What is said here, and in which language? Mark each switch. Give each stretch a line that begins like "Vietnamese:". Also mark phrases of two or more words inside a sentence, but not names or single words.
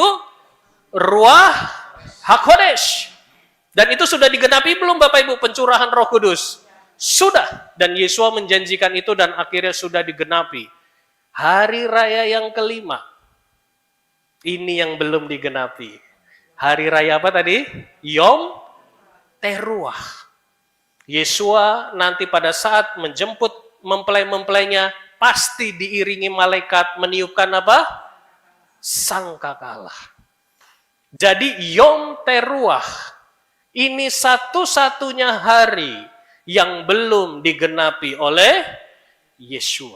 Hebrew: רוח הקדש.
Indonesian: Dan itu sudah digenapi belum Bapak Ibu pencurahan Roh Kudus? Sudah. Dan Yeshua menjanjikan itu dan akhirnya sudah digenapi. Hari raya yang kelima. Ini yang belum digenapi. Hari raya apa tadi?
Hebrew: יום תרועה.
Indonesian: Yeshua nanti pada saat menjemput mempelai-mempelainya pasti diiringi malaikat meniupkan apa? Sangkakala. Jadi Yom Teruah ini satu-satunya hari yang belum digenapi oleh Yeshua.